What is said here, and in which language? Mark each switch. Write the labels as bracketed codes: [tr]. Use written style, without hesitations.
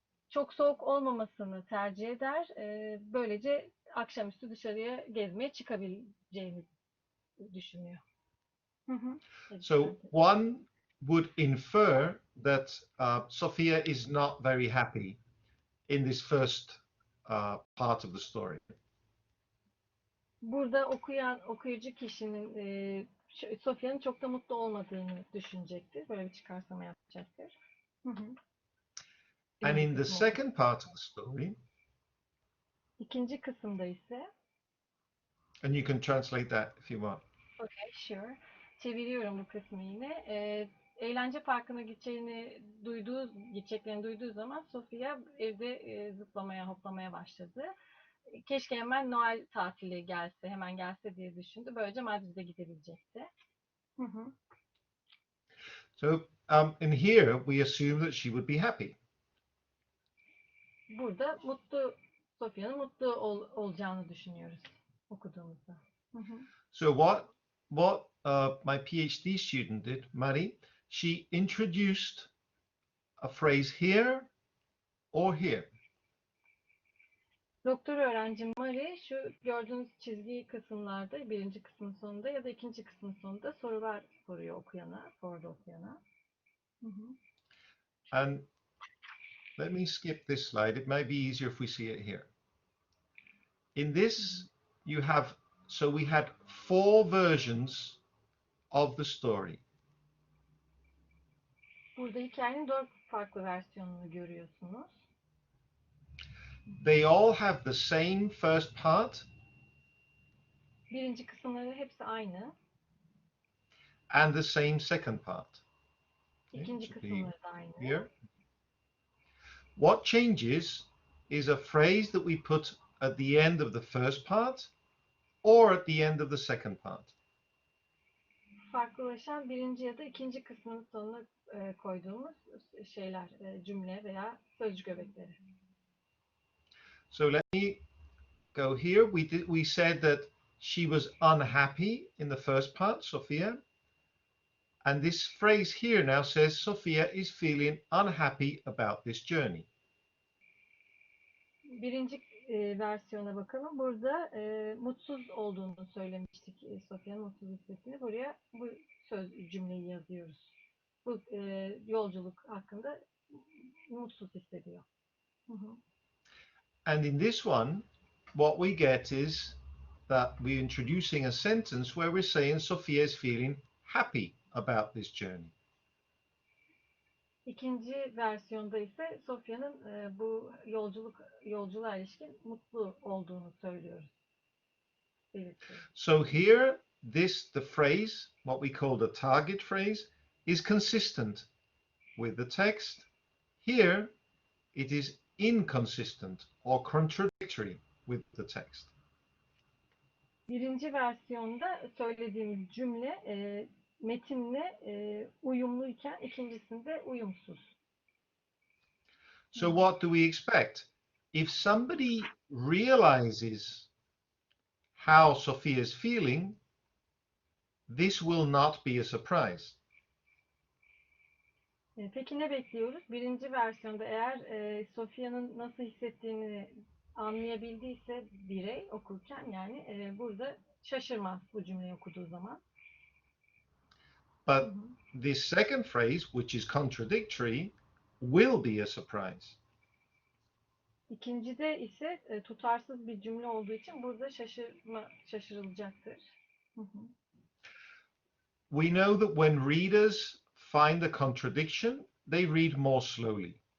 [tr] Çok soğuk olmamasını tercih eder. Böylece akşamüstü dışarıya gezmeye çıkabileceğini düşünüyor. [en] So one would infer that Sophia is not very happy in this first part of the story. [tr] Burada okuyucu kişinin Sofia'nın çok da mutlu olmadığını düşünecektir. Böyle bir çıkarsama yapacaktır. [en] And in the second part of the story, [tr] İkinci kısımda ise, [en] and you can translate that if you want. Okay, sure. [tr] Çeviriyorum bu kısmı yine. Eğlence parkına gideceklerini duyduğu zaman Sofia evde zıplamaya, hoplamaya başladı. Keşke hemen Noel tatili gelse, hemen gelse diye düşündü. Böylece Madrid'e gidebilecekti. [en] So in here we assume that she would be happy. [tr] Burada Sofia'nın mutlu olacağını düşünüyoruz okuduğumuzda. [en] So what my PhD student did, Mari, she introduced a phrase here or here. [tr] Doktor öğrencim Mari şu gördüğünüz çizgi kısımlarda birinci kısmın sonunda ya da ikinci kısmın sonunda sorular soruyor okuyana, sordu okuyana. [en] And let me skip this slide. It may be easier if we see it here. In this, we had 4 versions of the story. [tr] Burada hikayenin 4 farklı versiyonunu görüyorsunuz. [en] They all have the same first part. [tr] Birinci kısımları hepsi aynı. [en] And the same second part. [tr] İkinci kısımları da aynı. [en] Here. What changes is a phrase that we put at the end of the first part or at the end of the second part. [tr] Farklılaşan birinci ya da ikinci kısmın sonuna koyduğumuz şeyler, cümle veya sözcük öbekleri. [en] So let me go here. We said that she was unhappy in the first part, Sophia. And this phrase here now says Sophia is feeling unhappy about this journey. [tr] Birinci versiyona bakalım. Burada mutsuz olduğunu söylemiştik. Sofia'nın mutsuz hissettiğini. Buraya bu cümleyi yazıyoruz. Bu yolculuk hakkında mutsuz hissediyor. [en] And in this one, what we get is that we're introducing a sentence where we're saying Sophia is feeling happy about this journey. [tr] İkinci versiyonda ise Sofia'nın bu yolculuğa ilişkin mutlu olduğunu söylüyoruz. [en] So here, the phrase, what we call the target phrase, is consistent with the text. Here, it is inconsistent or contradictory with the text. [tr] Birinci versiyonda söylediğimiz cümle metinle uyumluyken ikincisinde uyumsuz. [en] So what do we expect? If somebody realizes how Sophia is feeling, this will not be a surprise. [tr] Peki ne bekliyoruz? Birinci versiyonda eğer Sophia'nın nasıl hissettiğini anlayabildiyse birey okurken yani burada şaşırmaz bu cümleyi okuduğu zaman. [en] But this second phrase, which is contradictory, will be a surprise. [tr] İkincide ise tutarsız bir cümle olduğu için burada şaşırılacaktır. [en] We know that when readers find a contradiction, they read more slowly.